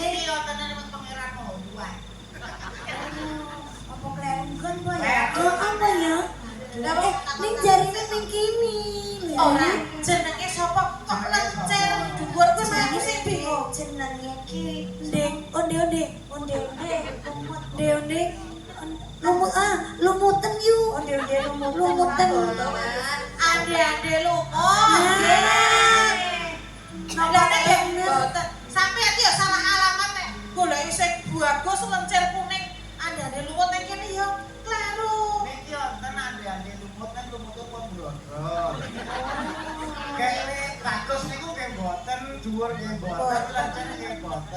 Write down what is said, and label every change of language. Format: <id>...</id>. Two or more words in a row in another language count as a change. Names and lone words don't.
<jv>Iki yo tenan pangeran mau duwe. apa kelenggon po ya? Oh, apa ya? Ning jarine ning kini. Ora jenenge sapa kok lencer dhuwur kuwi aku sing bingung. Jenenge ki Ndek onde-onde. Onde-onde. Lumuten yu. Onde-onde lumuten. Ande-ande lumut. Lah nek mboten sampe iki ya salah alamat nek goleki sing bagus lencer kuning ande-ande lumut ning kene ya kleru. Niki yo tenan ande lumut kan lumute pun blondro. Kayak bagus niku nggih mboten, dhuwur nggih mboten, lancar nggih mboten.</jv>